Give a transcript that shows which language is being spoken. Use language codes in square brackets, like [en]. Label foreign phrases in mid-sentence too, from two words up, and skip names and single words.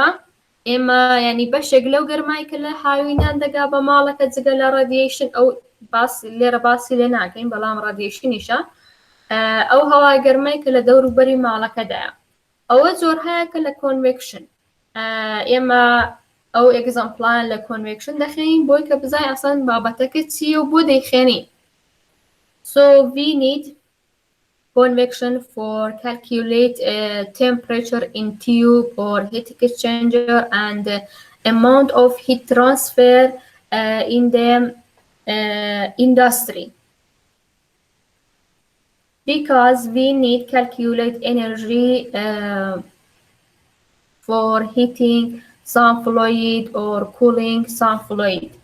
[ckb] ئێمە ینی بەشێک لەو گەرمای کە لە هاوینان دەگا بە ماڵەکە جگە لە ڕادیشن ئەو لێرە باسی لێ ناکەین بەڵام ڕادیشنیشە ئەو هەوای گەرمای کە لە دەوروبەری ماڵەکەدایە ئەوە زۆر هەیە کە لە کۆنڤێکشن ئێمە ئەو ئێگزەمپڵان لە کۆنڤێکشن دەخێین بۆی کە بزای ئەسان بابەتەکە چییە و بۆ دەیخێنی. [en] So we need convection for calculate temperature in tube or heat exchanger and amount of heat transfer in the industry. Because we need calculate energy for heating some fluid or cooling some fluid.